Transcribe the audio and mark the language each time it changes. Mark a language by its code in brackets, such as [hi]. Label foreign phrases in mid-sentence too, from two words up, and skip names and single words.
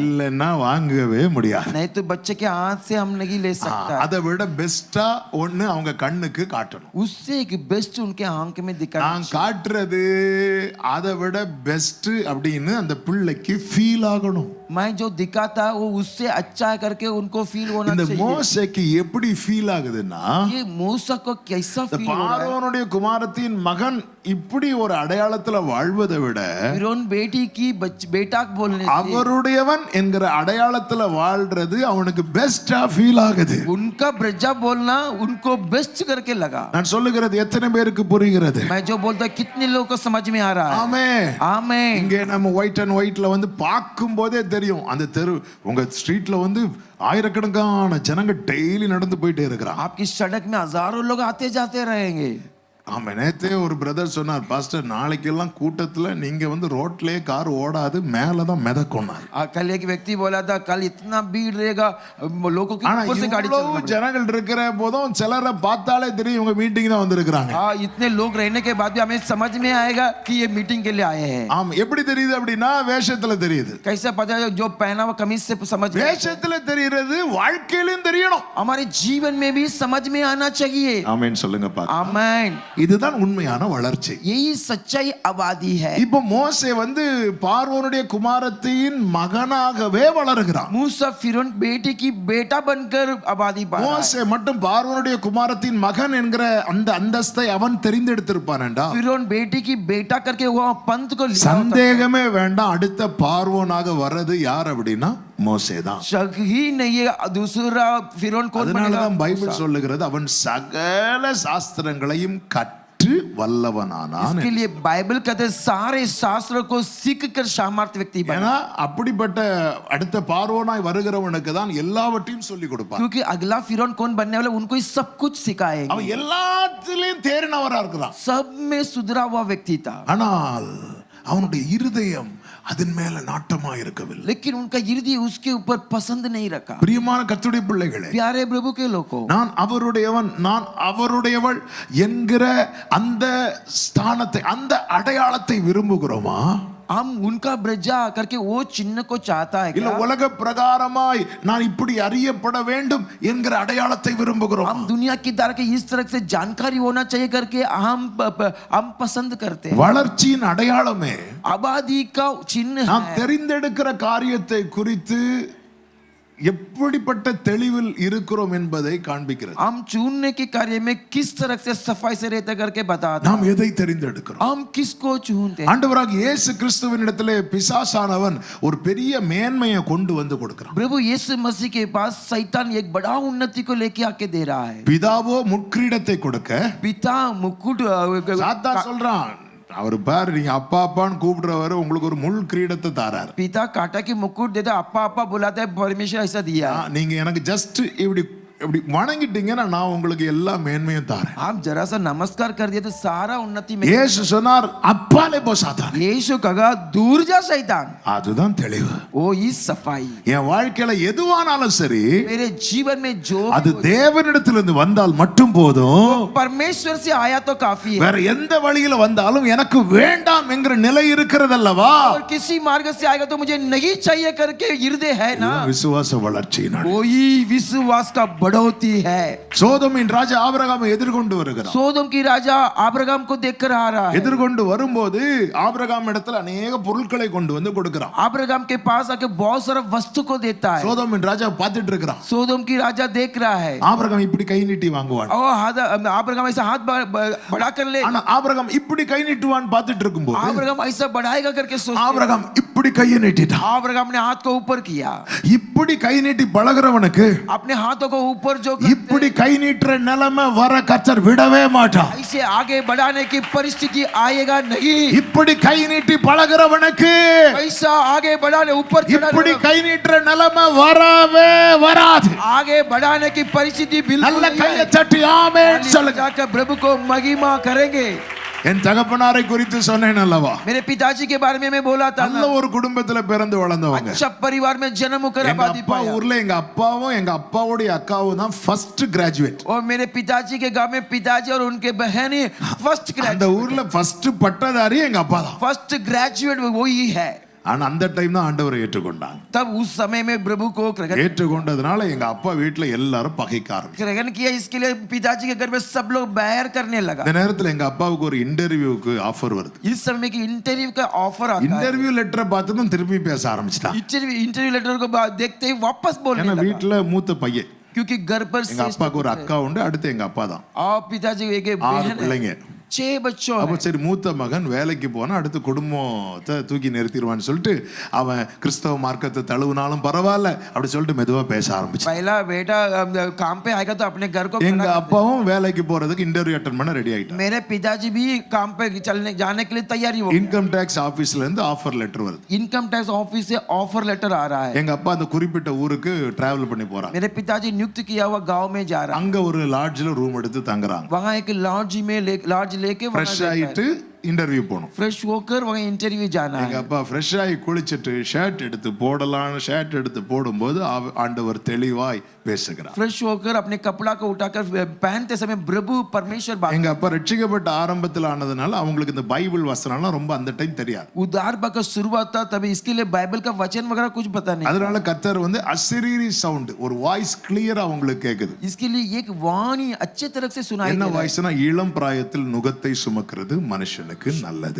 [ta] இல்லன்னா வாங்கவே முடியாது. [hi] नहीं तो बच्चे के हाथ से हम नहीं ले सकता। [ta] அதை விட பெஸ்டா ஒன்னு அவங்க கண்ணுக்கு காட்டணும். [hi] उससे एक बेस्ट उनके आंख में दिखाना। [ta] நான் காட்டுறது அதை விட பெஸ்ட் அப்படின்னு அந்த பிள்ளைக்கு ஃபீல் ஆகணும். [hi] मैं जो दिखाता वो उससे अच्छा करके उनको फील होना [ta] இந்த [hi] चाहिए। [ta] மோசேக்கு எப்படி ஃபீல் ஆகுதுன்னா, [hi] ये मूसा को कैसा फील हो रहा है? [ta] பார்வோனுடைய குமாரத்தின் மகன் இப்படி ஒரு அடையாளத்துல வாழ்வதை விட [hi] फिरौन बेटी की बेटा बोलने से [ta] அவருடையவன் என்கிற அடையாளத்துல வாழ்றது அவனுக்கு பெஸ்டா ஃபீல் ஆகுது. [hi] उनका ब्रजा बोलना उनको बेस्ट करके लगा। [ta] நான் சொல்லுகிறது எத்தனை பேருக்கு புரிகிறது? [hi] मैं जो बोलता कितने लोगों को समझ में आ रहा है? [ta] ஆமென். [hi] आमीन। [ta] இங்கே நம்ம [en] white and white [ta] வந்து பார்க்கும் போதே தெரியும், அந்த தெரு உங்க ஸ்ட்ரீட்ல வந்து ஆயிரக்கணக்கான ஜனங்க டெய்லி நடந்து போயிட்டே இருக்கிறாங்க. [hi] आपकी सड़क में हजारों लोग आते जाते रहेंगे। [ta] ஆமா, நேத்தே ஒரு பிரதர் சொன்னார், பாஸ்டர் நாளைக்கெல்லாம் கூட்டத்துல நீங்க வந்து ரோட்லயே கார் ஓடாது, மேலதான் மிதக்கும்னார். [hi] कल एक व्यक्ति बोला था कल इतना भीड़ रहेगा लोगों की [ta] ஆனா [hi] ऊपर से गाड़ी [ta] இவ்வளவு ஜனங்கள் இருக்கிற போதும் சிலரை பார்த்தாலே தெரியும் இவங்க மீட்டிங் தான் வந்திருக்காங்க. [hi] हाँ, इतने लोग रहने के बाद भी हमें समझ में आएगा कि ये मीटिंग के लिए आए हैं। [ta] ஆமா, எப்படி தெரியுது அப்படின்னா வேஷத்துல தெரியுது. [hi] कैसे पता है? जो पहना हुआ कमीज से समझ में। [ta] வேஷத்துல தெரியுது, வாழ்க்கையிலும் தெரியணும். [hi] हमारे जीवन में भी समझ में आना चाहिए। [ta] ஆமென் சொல்லுங்க பாக்கலாம். [hi] आमीन। [ta] இதுதான் உண்மையான வளர்ச்சி. [hi] यही सच्चाई आबादी है। [ta] இப்போ மோசே வந்து பார்வோனுடைய குமாரத்தின் மகனாகவே வளருகிறான். [hi] मूसा फिरौन बेटी की बेटा बनकर आबादी पा रहा है। [ta] மோசே மட்டும் பார்வோனுடைய குமாரத்தின் மகன் என்கிற அந்த அந்தஸ்தை அவன் தெரிந்தெடுத்திருப்பானேண்டா, [hi] फिरौन बेटी की बेटा करके वो पंथ को लिया होता। [ta] சந்தேகமே வேண்டாம், அடுத்த பார்வோனாக வர்றது யார் அப்படின்னா மோசே தான். [hi] शक ही नहीं है दूसरा फिरौन कौन बनेगा? [ta] அதனாலதான் பைபிள் சொல்லுகிறது அவன் சகல சாஸ்திரங்களையும் கற்று வல்லவனானான். [hi] इसके लिए बाइबल कहते हैं सारे शास्त्रों को सीख कर सामर्थ्य व्यक्ति बना। [ta] ஏன்னா அப்படிப்பட்ட அடுத்த பார்வோனாய் வருகிறவனுக்கு தான் எல்லாவற்றையும் சொல்லி கொடுப்பான். [hi] क्योंकि अगला फिरौन कौन बनने वाला उनको ही सब कुछ सिखाएंगे। [ta] அவன் எல்லாத்திலையும் தேறினவரா இருக்கிறான். [hi] सब में सुधरा हुआ व्यक्ति था, [ta] ஆனால் அவனுடைய இருதயம் அதன் மேல நாட்டமா இருக்கவில்லை. [hi] लेकिन उनका हृदय उसके ऊपर पसंद नहीं रखा। [ta] பிரியமான கர்த்தருடைய பிள்ளைகளே, [hi] प्यारे प्रभु के लोगों, [ta] நான் அவருடையவன் நான் அவருடையவள் என்கிற அந்த ஸ்தானத்தை அந்த அடையாளத்தை விரும்புகிறோமா? [hi] हम उनका ब्रजा करके वो चिन्ह को चाहता है [ta] இல்ல [hi] क्या? [ta] உலக பிரகாரமாய் நான் இப்படி அறியப்பட வேண்டும் என்கிற அடையாளத்தை விரும்புகிறோம். [hi] हम दुनिया की तरह के इस तरह से जानकारी होना चाहिए करके हम पसंद करते हैं। [ta] வளர்ச்சியின் அடையாளமே [hi] आबादी का चिन्ह [ta] நாம் [hi] है। [ta] தெரிந்தெடுக்கிற காரியத்தை குறித்து எப்படிப்பட்ட தெளிவில் இருக்கிறோம் என்பதை காண்பிக்கிறது. [hi] हम चुनने के कार्य में किस तरह से सफाई से रहते करके बताता [ta] நாம் எதை தெரிந்தெடுக்கிறோம்? [hi] हम किसको चुनते हैं. [ta] ஆண்டவராகிய இயேசு கிறிஸ்துவினிடத்திலே பிசாசானவன் ஒரு பெரிய மேன்மையை கொண்டு வந்து கொடுக்கிறான். [hi] प्रभु यीशु मसीह के पास शैतान एक बड़ा उन्नति को लेके आके दे रहा है. [ta] பிதாவோ முட்கிரீடத்தை கொடுக்க [hi] पिता मुकुट [ta] சாத்தான் சொல்றான், அவர் பாரு நீங்க அப்பா அப்பான்னு கூப்பிடுறவரு உங்களுக்கு ஒரு முள் கிரீடத்தை தாராரு. [hi] पिता काटा की मुकुट देता, अप्पा अप्पा बुलाता है, परमेश्वर ऐसा दिया. [ta] நீங்க எனக்கு ஜஸ்ட் இப்படி இப்படி வணங்கிட்டீங்கன்னா நான் உங்களுக்கு எல்லா மேன்மையும் தாரேன். [hi] आप जरा सा नमस्कार कर दिए तो सारा उन्नति में. [ta] இயேசு சொன்னார் அப்பாலே போ சாத்தான். [hi] यीशु कहा दूर जा शैतान. [ta] அதுதான் தெளிவு. [hi] वो ही सफाई. [ta] என் வாழ்க்கையில எதுவானாலும் சரி [hi] मेरे जीवन में जो [ta] அது தேவனிடத்திலிருந்து வந்தால் மட்டும் போதும். [hi] परमेश्वर से आया तो काफी है. [ta] வேற எந்த வழியில வந்தாலும் எனக்கு வேண்டாம் என்கிற நிலை இருக்கிறதல்லவா? [hi] और किसी मार्ग से आएगा तो मुझे नहीं चाहिए करके हृदय है ना. [ta] விசுவாச வளர்ச்சியினால் [hi] कोई विश्वास का बढ़ोती है. [ta] சோதோமின் ராஜா ஆபிரகாமை எதிர்கொண்டு வருகிறார். [hi] सोदोम की राजा अब्राहम को देखकर आ रहा है. [ta] எதிர்கொண்டு வரும்போது ஆபிரகாம் இடத்துல अनेक பொருட்களை கொண்டு வந்து கொடுக்கிறான். [hi] अब्राहम के पास आके बहुत सारा वस्तु को देता है. [ta] சோதோமின் ராஜா பார்த்துட்டு இருக்கிறான். [hi] सोदोम की राजा देख रहा है. [ta] ஆபிரகாம் இப்படி கை நீட்டி வாங்குவான். [hi] और अब्राहम ऐसा हाथ बढ़ा कर ले. [ta] ஆனா ஆபிரகாம் இப்படி கை நீட்டுவான் பார்த்துட்டு இருக்கும்போது [hi] अब्राहम ऐसा बढ़ाएगा करके सोचते. [ta] ஆபிரகாம் இப்படி கையை நீட்டிட்டான். [hi] अब्राहम ने हाथ को ऊपर किया. [ta] இப்படி கை நீட்டி பழகுறவனுக்கு [hi] अपने हाथों को ऊपर जो [ta] இப்படி கை நீட்டுற நிலைமை வர கர்த்தர் விடவே மாட்டார். [hi] ऐसे आगे बढ़ाने की परिस्थिति आएगा नहीं. [ta] இப்படி கை நீட்டி பழகுறவனுக்கு [hi] ऐसा आगे बढ़ाने ऊपर [ta] இப்படி கை நீட்டுற நிலைமை வரவே வராது. [hi] आगे बढ़ाने की परिस्थिति बिल्कुल [ta] நல்ல [hi] नहीं [ta] கையை [hi] है. [ta] தட்டி ஆமென் சொல்லுங்க. [hi] जाकर प्रभु को महिमा करेंगे. [ta] என் தகப்பனாரை குறித்து சொன்னேன் அல்லவா? [hi] मेरे पिताजी के बारे में मैं बोला था. [ta] நல்ல ஒரு குடும்பத்துல பிறந்து வளர்ந்தவங்க. [hi] अच्छा परिवार में जन्म होकर [ta] எங்க [hi] आबादी [ta] அப்பா [hi] पाया. [ta] ஊர்ல எங்க அப்பாவும் எங்க அப்பாவுடைய அக்காவும் தான் [en] first graduate. [hi] और मेरे पिताजी के गांव में पिताजी और उनके बहन फर्स्ट [ta] அந்த [hi] ग्रेजुएट. [ta] ஊர்ல ஃபர்ஸ்ட் பட்டதாரி எங்க அப்பா தான். [en] first graduate [hi] वही है. [ta] ஆனா அந்த டைம் தான் ஆண்டவரை ஏற்றுக்கொண்டாங்க. [hi] तब उस समय में प्रभु को [ta] ஏற்றுக்கொண்டதுனால எங்க அப்பா வீட்ல எல்லாரும் பகைக்க ஆரம்பிச்சாங்க. [hi] ग्रहण किया. इसके लिए पिताजी के घर में सब लोग बैर करने लगा. [ta] இந்த நேரத்துல எங்க அப்பாவுக்கு ஒரு [en] interview offer [ta] வருது. [hi] इस समय की इंटरव्यू का ऑफर आता है. [en] interview letter [ta] பார்த்து தான் திருப்பி பேச ஆரம்பிச்சிட்டான். [en] interview letter [hi] को देखते ही वापस बोलने [ta] ஏன்னா [hi] लगा. [ta] வீட்ல மூத்த பையன். [hi] क्योंकि घर पर [ta] எங்க அப்பாவுக்கு ஒரு அக்கா உண்டு, அடுத்து எங்க அப்பா தான். [hi] और पिताजी एक 6 बहन है. [ta] பிள்ளைங்க. [hi] 6 बच्चों [ta] அப்ப [hi] हैं. [ta] சரி மூத்த மகன் வேலைக்கு போனா அடுத்து குடும்பத்தை தூக்கி நிறுத்திடுவான்னு சொல்லிட்டு அவன் கிறிஸ்தவ மார்க்கத்தை தழுவினாலும் பரவாயில்ல அப்படி சொல்லிட்டு மெதுவா பேச ஆரம்பிச்சான். [hi] पहला बेटा काम पे आएगा तो अपने घर को [ta] எங்க அப்பாவும் வேலைக்கு போறதுக்கு [en] interview attend [ta] பண்ண ரெடி ஆயிட்டான். [hi] मेरे पिताजी भी काम पे चलने जाने के लिए तैयारी हो गए. [en] income tax office [ta] இருந்து [en] offer letter [ta] வருது. [en] income tax office [hi] से [en] offer letter [hi] आ रहा है. [ta] எங்க அப்பா அந்த குறிப்பிட்ட ஊருக்கு டிராவல் பண்ணி போறாங்க. [hi] मेरे पिताजी नियुक्त किया हुआ गांव में जा रहा है. [ta] அங்க ஒரு லாட்ஜ்ல ரூம் எடுத்து தங்குறாங்க. [hi] वहां एक लॉज लेके [ta] ஃப்ரெஷ் ஆயிட்டு இன்டர்வியூ போகணும். [hi] फ्रेश होकर वहां इंटरव्यू जाना [ta] எங்க [hi] है. [ta] அப்பா ஃப்ரெஷ் ஆகி குளிச்சிட்டு ஷர்ட் எடுத்து போடலான்னு ஷர்ட் எடுத்து போடும்போது ஆண்டவர் தெளிவாய் பேசுகிறார். [hi] फ्रेश होकर अपने कपड़ा को उठाकर पहनते समय प्रभु परमेश्वर बात. [ta] எங்க அப்பா ரட்சிக்கப்பட்ட ஆரம்பத்தில் ஆனதுனால அவங்களுக்கு இந்த பைபிள் வசனம்லாம் ரொம்ப அந்த டைம் தெரியாது. [hi] उद्धार का शुरुआत था तभी इसके लिए बाइबल का वचन वगैरह कुछ पता नहीं. [ta] அதனால கர்த்தர் வந்து அசிரீரி சவுண்ட் ஒரு [en] voice clear [ta] அவங்களுக்கு கேக்குது. [hi] इसके लिए एक वाणी अच्छे तरह से सुनाई [ta] என்ன [hi] दे रहा है. [ta] வாய்ஸ்னா இளம் பிராயத்தில் நுகத்தை சுமக்கிறது மனுஷனுக்கு நல்லது.